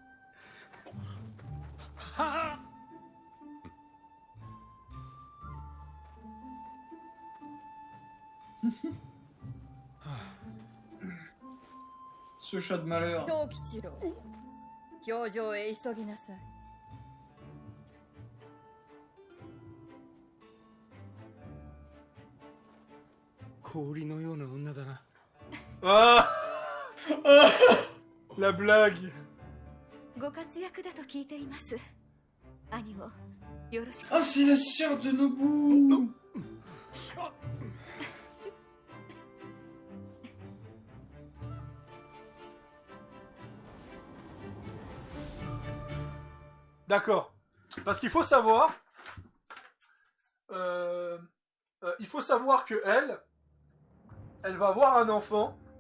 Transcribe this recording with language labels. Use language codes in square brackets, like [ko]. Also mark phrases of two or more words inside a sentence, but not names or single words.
[fr] は Ce chat de malheur. [ja] 藤吉郎教場へ急ぎなさい氷のような女だな [fr] Ah La blague. [ja] ご活躍だと聞いています兄をよろしく [fr] Ah, c'est la sœur de Nobu. D'accord. Parce qu'il faut savoir... il faut savoir que elle va avoir un enfant.